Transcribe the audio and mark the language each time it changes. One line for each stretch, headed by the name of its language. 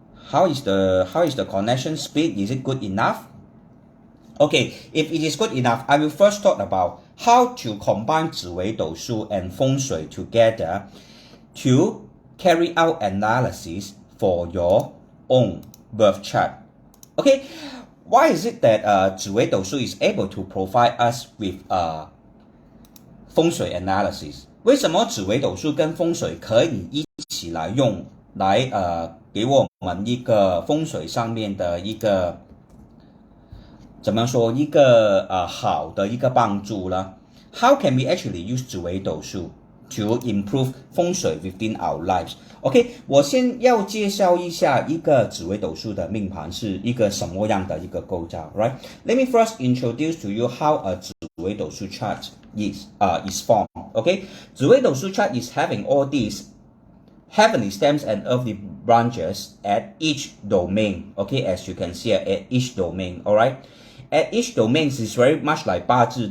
English: How is the connection speed? Is it good enough? Okay, if it is good enough, I will first talk about how to combine Zi Wei Dou Shu and Feng Shui together to carry out analysis for your own birth chart. Okay, why is it that Zi Wei Dou Shu is able to provide us with Feng Shui analysis？
Chinese: 为什么紫微斗数跟风水可以一起来用，来给我们一个风水上面的一个怎么说一个好的一个帮助呢？
English: How can we actually use 紫微斗数 to improve 风水 within our lives?
Chinese: OK， 我先要介绍一下一个紫微斗数的命盘是一个什么样的一个构造 ，right?
English: Let me first introduce to you how a 紫微斗数 chart is formed. Okay, 紫微斗数 chart is having all these heavenly stems and earthly branches at each domain. Okay, as you can see at each domain. All right, at each domain is very much like 八字.